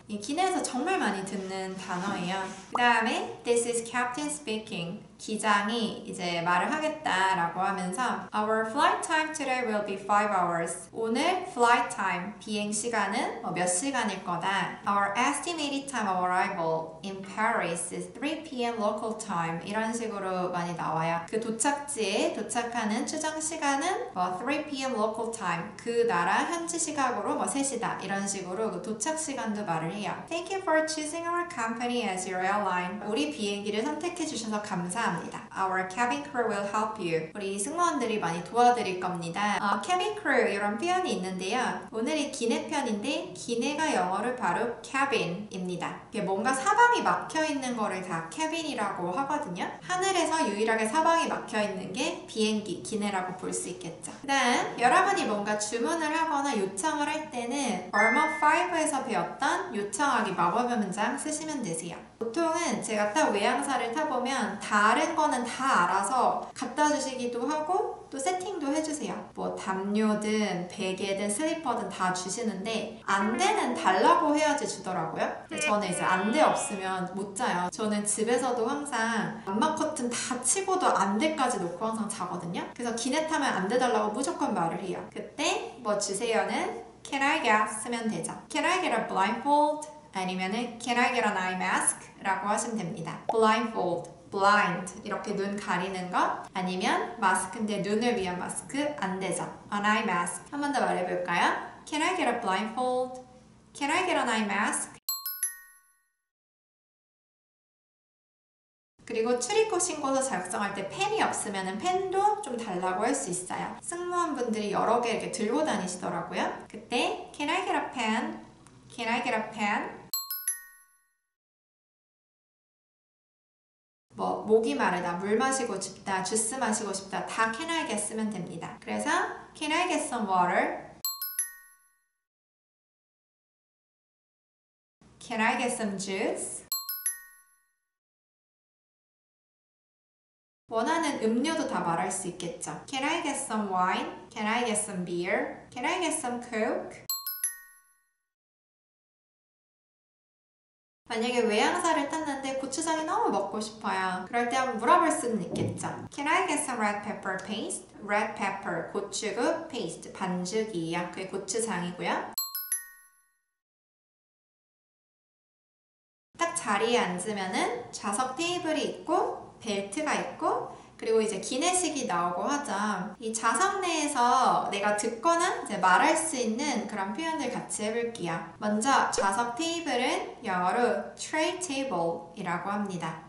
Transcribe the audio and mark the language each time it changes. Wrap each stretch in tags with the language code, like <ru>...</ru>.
<ko>이 기내에서 정말 많이 듣는 단어예요. 그 다음에</ko> <en>This is Captain speaking.</en> <ko>기장이 이제 말을 하겠다라고 하면서</ko> <en>Our flight time today will be 5 hours.</en> <ko>오늘 flight time, 비행 시간은 몇 시간일 거다.</ko> <en>Our estimated time of arrival in Paris is 3 p.m. local time.</en> <ko>이런 식으로 많이 나와요. 그 도착지에 도착하는 추정 시간은 3 p.m.</ko> <en>local time.</en> <ko>그 나라 현지 시각으로 3시다. 이런 식으로 그 도착 시간도 말을 해요.</ko> <en>Thank you for choosing our company as your airline.</en> <ko>우리 비행기를 선택해 주셔서 감사합니다.</ko> <en>Our cabin crew will help you.</en> <ko>우리 승무원들이 많이 도와드릴 겁니다. cabin crew 이런 표현이 있는데요. 오늘이 기내편인데 기내가 영어로 바로 cabin입니다. 뭔가 사방이 막혀있는 거를 다 cabin이라고 하거든요. 하늘에서 유일하게 사방이 막혀있는 게 비행기, 기내라고 볼 수 있겠죠. 그 다음 여러분이 뭔가 주문을 하거나 요청을 할 때는 얼마 5에서 배웠던 요청하기 마법의 문장 쓰시면 되세요. 보통은 제가 딱 외항사를 타보면 다른 거는 다 알아서 갖다 주시기도 하고 또 세팅도 해주세요. 뭐 담요든 베개든 슬리퍼든 다 주시는데 안대는 달라고 해야지 주더라고요. 저는 이제 안대 없으면 못 자요. 저는 집에서도 항상 암막 커튼 다 치고도 안대까지 놓고 항상 자거든요. 그래서 기내 타면 안대 달라고 무조건 말을 해요. 그때 뭐 주세요는</ko> <en>Can I get</en> <ko>쓰면 되죠.</ko> <en>Can I get a blindfold? 아니면은 Can I get an eye mask?</en> <ko>라고 하시면 됩니다. blindfold, blind 이렇게 눈 가리는 것 아니면 마스크인데 눈을 위한 마스크 안 되죠. an eye mask 한 번 더 말해볼까요?</ko> <en>Can I get a blindfold? Can I get an eye mask?</en> <ko>그리고 출입국 신고서 작성할 때 펜이 없으면 펜도 좀 달라고 할 수 있어요. 승무원분들이 여러 개 이렇게 들고 다니시더라고요.</ko> <en>그때 Can I get a pen? Can I get a pen?</en> <ko>뭐 목이 마르다, 물 마시고 싶다, 주스 마시고 싶다 다</ko> <en>Can I get</en> <ko>쓰면 됩니다.</ko> <en>그래서 Can I get some water? Can I get some juice?</en> <ko>원하는 음료도 다 말할 수 있겠죠.</ko> <en>Can I get some wine? Can I get some beer? Can I get some coke?</en> <ko>만약에 외항사를 탔는데 고추장이 너무 먹고 싶어요. 그럴 때 한번 물어볼 수는 있겠죠.</ko> <en>Can I get some red pepper paste? Red pepper, 고추국, paste,</en> <ko>반죽이에요. 그게 고추장이고요. 딱 자리에 앉으면은 좌석 테이블이 있고 벨트가 있고 그리고 이제 기내식이 나오고 하죠. 이 좌석 내에서 내가 듣거나 이제 말할 수 있는 그런 표현들 같이 해볼게요. 먼저 좌석 테이블은 영어로 tray table이라고 합니다.</ko>